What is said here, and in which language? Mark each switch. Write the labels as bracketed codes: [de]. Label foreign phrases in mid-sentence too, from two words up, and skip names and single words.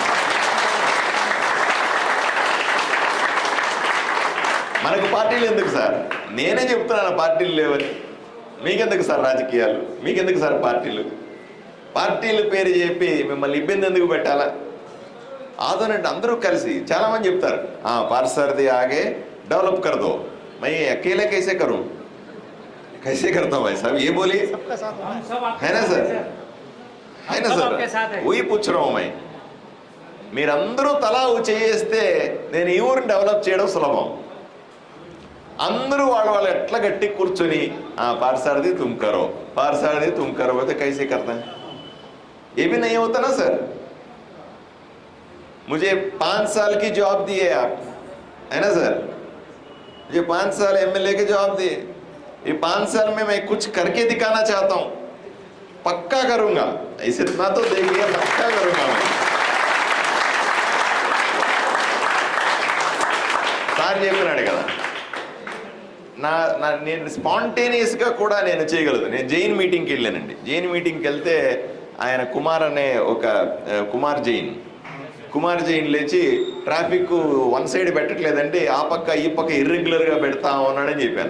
[te] మనకు పార్టీలు ఎందుకు సార్? నేనే చెప్తున్నాను పార్టీలు లేవని. మీకెందుకు సార్ రాజకీయాలు, మీకెందుకు సార్ పార్టీలు? పార్టీలు పేరు చెప్పి మిమ్మల్ని ఇబ్బంది ఎందుకు పెట్టాలా? ఆదోని అంటే అందరూ కలిసి, చాలామంది చెప్తారు [hi] पार्सर्दी आगे डेवलप कर दो, मैं अकेले कैसे करूं, कैसे करता हूं भाई साहब, ये बोलिए, है ना सर, है ना सर, वही पूछ रहा हूं मैं. [te] మీరందరూ తలా చేస్తే నేను ఈ ఊరిని డెవలప్ చేయడం సులభం. అందరూ వాళ్ళు ఎట్లా గట్టి కూర్చొని పార్సారది [hi] तुम करो, पारसारदी तुम करो, तो कैसे करता है? ये भी नहीं होता ना सर. मुझे 5 साल की जॉब दी है आप, है ना सर, मुझे 5 साल एमएलए के जॉब दिए. ये 5 साल में मैं कुछ करके दिखाना चाहता हूँ, पक्का करूंगा, ऐसे इतना तो देखिए, पक्का करूंगा मैं. [te] సార్ చెప్పినాడు కదా, నేను స్పాంటేనియస్గా కూడా నేను చేయగలదు. నేను జైన్ మీటింగ్కి వెళ్ళానండి. జైన్ మీటింగ్కి వెళ్తే ఆయన కుమార్ జైన్ లేచి [en] traffic one side [te] పెట్టట్లేదండి, ఆ పక్క ఈ పక్క ఇర్రెగ్యులర్గా పెడతా ఉన్నాడని చెప్పాను.